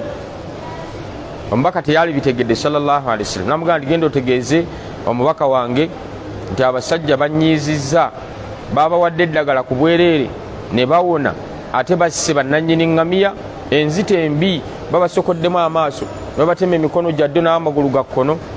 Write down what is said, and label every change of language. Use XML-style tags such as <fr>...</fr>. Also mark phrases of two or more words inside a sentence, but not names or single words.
<lg>Omubaka teyali bitegedde</lg> <ar>صلى الله عليه وسلم.</ar> <lg>Namugamba genda otegeeze omubaka wange nti abasajja banyiizizza, baabawadde eddagala ku bwereere ne bawona, ate basse bannannyini ŋŋamiya. Enzita embi babasokoddemu amaaso, babatema emikono gyadde n'amagulu ga kkono.</lg>